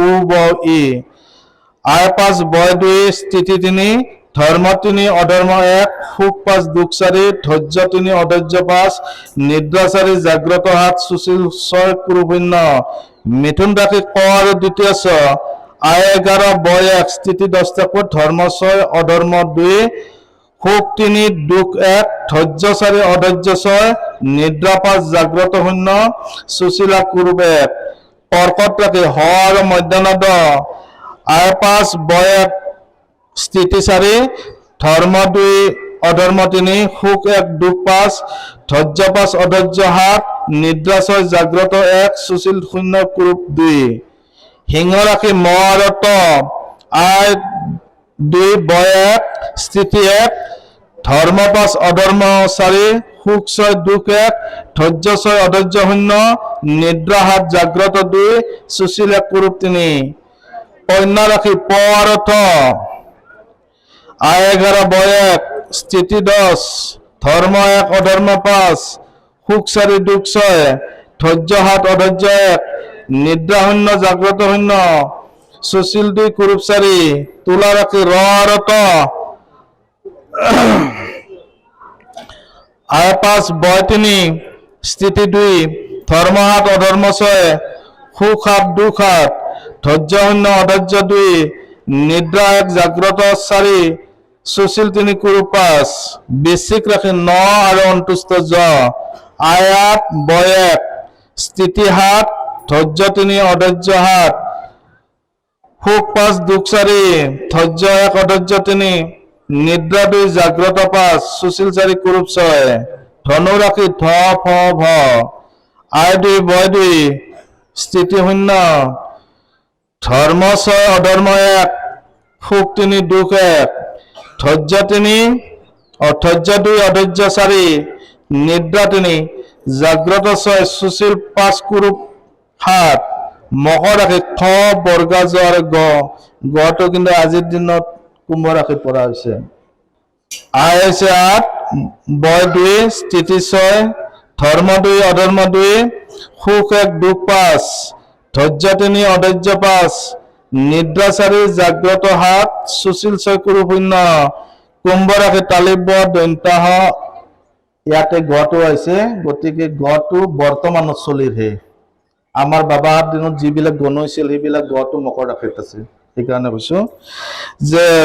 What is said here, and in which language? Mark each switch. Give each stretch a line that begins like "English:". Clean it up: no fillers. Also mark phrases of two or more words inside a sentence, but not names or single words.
Assamese: ব ই আয় 5 বয় 2 স্থিতি 3 ধৰ্ম 3 অধৰ্ম 1 সুখ 5 দুখ 4 ধৈৰ্য 3 অধৈৰ্য 5 নিদ্ৰা 4 জাগ্ৰত 7 সুশীল 6 কুৰূপ 0 মিথুন ৰাশি ক আৰু দ্বিতীয় ছ আয় 11 বয় 1 স্থিতি 10 ঠাকুর ধর্ম 6 অধর্ম 2 সুখ 3 দুখ 1 ধৈর্য 4 অধৈর্য 6 নিদ্রা 5 জাগ্রত 0 সুশীলা কুরূপ 1 কর্কট রাশি হ আৰু মধ্যাহ্নদ আয় 5 বয় 1 স্থিতি 4 ধর্ম 2 অধর্ম 3 সুখ 1 দুখ 5 ধৈর্য 5 অধৈর্য 7 নিদ্রা 6 জাগ্রত 1 সুশীল 0 কুরূপ 2 সিংহ রাশি ম আৰু ত আয় 2 বয় 1 স্থিতি 1 ধর্ম 5 অধর্ম 4 সুখ 6 দুখ 1 ধৈর্য 6 অধৈর্য 0 নিদ্রা 7 জাগ্রত 2 সুশীল 1 কুরূপ 3 কন্যা রাশি প আৰু থ আয় 11 বয় 1 স্থিতি 10 ধর্ম 1 অধর্ম 5 সুখ 4 দুখ 6 ধৈর্য 7 অধৈর্য 1 নিদ্রা 0 জাগ্রত 0 সুশীল 2 কুরূপ 4 তুলা রাশি র আৰু ত আয় 5 বয় 3 স্থিতি 2 ধর্ম 7 অধর্ম 6 সুখ 7 দুখ 7 ধৈর্য 0 অধৈর্য 2 নিদ্রা 1 জাগ্রত 4 সুশীল 3 কুরূপ 5 বৃশ্চিক রাশি ন আৰু অন্তুষ্ট জ আয় 8 বয় 1 স্থিতি 7 ধৈর্য 3 অধৈর্য 7 সুখ 5 দুখ 4 ধৈর্য 1 অধৈর্য 3 নিদ্রা 2 জাগ্রত 5 সুশীল 4 কুরূপ 6 ধনু রাশি ধ ফ ভ আয় 2 বয় 2 স্থিতি 0 ধর্ম 6 অধর্ম 1 সুখ 3 দুখ 1 ধৈর্য 3 অধৈর্য 2 অধৈর্য 4 নিদ্রা 3 জাগ্রত 6 সুশীল 5 কুরূপ 7 মকৰ ৰাশি খ বৰ্গা জ আৰু গটো কিন্তু আজিৰ দিনত কুম্ভ ৰাশিত পৰা হৈছে আয় হৈছে 8 বয় 2 স্থিতি 6 ধৰ্ম 2 অধৰ্ম 2 সুখ 1 দুখ 5 ধৈৰ্য 3 অধৈৰ্য 5 নিদ্ৰা 4 জাগ্ৰত 7 সুশীল 6 কুৰূপ 0 কুম্ভ ৰাশি তালিব দন্তাহ ইয়াতে গটো আছে গতিকে গটো বৰ্তমানত চলিৰহে আমাৰ বাবাৰ দিনত যিবিলাক গণৈছিল সেইবিলাক গটো মকৰ ৰাশিত আছে সেইকাৰণে কৈছো যে